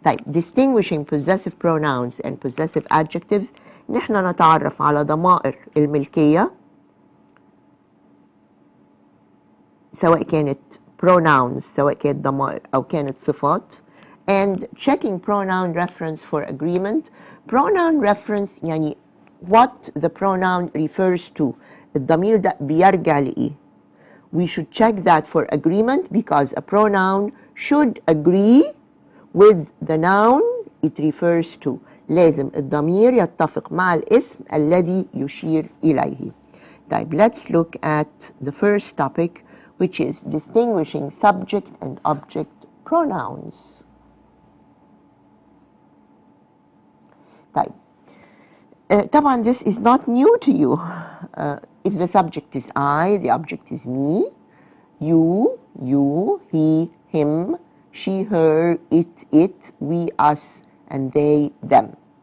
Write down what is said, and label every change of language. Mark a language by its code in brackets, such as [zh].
[en] Distinguishing possessive pronouns and possessive adjectives, [ar] نحن نتعرف على ضمائر الملكية سواء كانت [en] pronouns [ar] سواء كانت ضمائر أو كانت صفات, [en] and checking pronoun reference for agreement. Pronoun reference [ar] يعني [en] what the pronoun refers to. [ar] الضمير ده بيرجع لإيه. [en] We should check that for agreement because a pronoun should agree with the noun it refers to. [ar] لازم الضمير يتفق مع الاسم الذي يشير إليه. [en] Let's look at the first topic, which is distinguishing subject and object pronouns. [ar] طبعا [en] this is not new to you. If the subject is I, the object is me, you, he, him, she, her, it, we, us, and they, them.